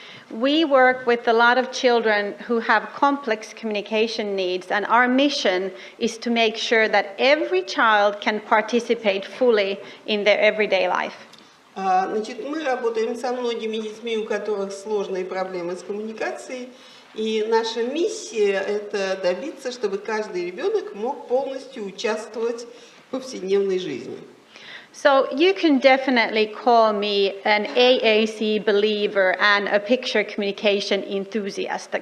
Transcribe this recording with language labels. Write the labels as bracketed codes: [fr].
[en] We work with a lot of children who have complex communication needs, and our mission is to make sure that every child can participate fully in their everyday life. [ru] Значит, мы работаем со многими детьми, у которых сложные проблемы с коммуникацией, и наша миссия – это добиться, чтобы каждый ребенок мог полностью участвовать в повседневной жизни. [en] So you can definitely call me an AAC believer and a picture communication enthusiast.